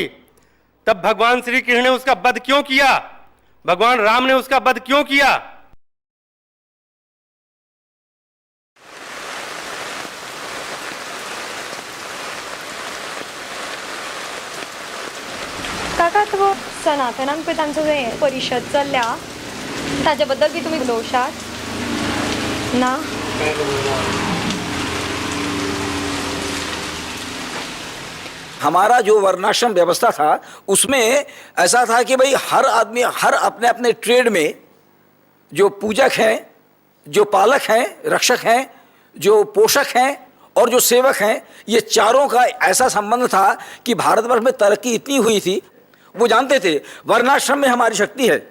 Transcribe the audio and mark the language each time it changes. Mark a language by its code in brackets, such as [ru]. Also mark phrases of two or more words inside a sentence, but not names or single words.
[hi] तब भगवान श्री कृष्ण ने उसका वध क्यों किया? भगवान राम ने उसका वध क्यों किया? [kok] काका, तो सनातनांक तांचो जे परिशद चल्ल्या ताच्याबद्दल बी तुम्ही उलोवशात ना? [hi] हमारा जो वर्णाश्रम व्यवस्था था उसमें ऐसा था कि भाई हर आदमी हर अपने अपने ट्रेड में जो पूजक हैं, जो पालक हैं, रक्षक हैं, जो पोषक हैं और जो सेवक हैं, ये चारों का ऐसा संबंध था कि भारतवर्ष में तरक्की इतनी हुई थी, वो जानते थे वर्णाश्रम में हमारी शक्ति है.